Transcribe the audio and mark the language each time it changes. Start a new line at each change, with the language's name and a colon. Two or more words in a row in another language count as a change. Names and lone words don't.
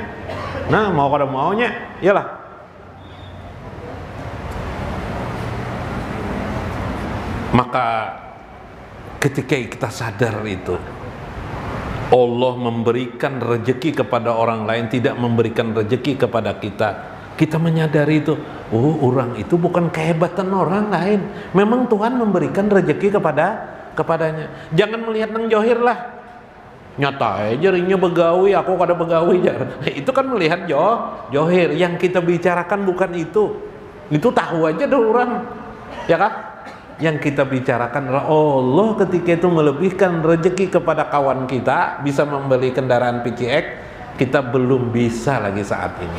Indonesian: Nah,
Banjar: mau kada maunya,
Indonesian: iyalah. Maka ketika kita sadar itu, Allah memberikan rezeki kepada orang lain, tidak memberikan rezeki kepada kita. Kita menyadari itu, orang itu bukan kehebatan orang lain. Memang Tuhan memberikan rezeki kepadanya.
Banjar: Jangan melihat nang johir lah. Nyata aja ringnya begawi, aku kada begawi jar.
Indonesian: Itu kan melihat johir. Yang kita bicarakan bukan itu. Itu tahu aja dah orang. Ya kan? Yang kita bicarakan adalah Allah ketika itu melebihkan rezeki kepada kawan kita, bisa membeli kendaraan PCX, kita belum bisa lagi saat ini.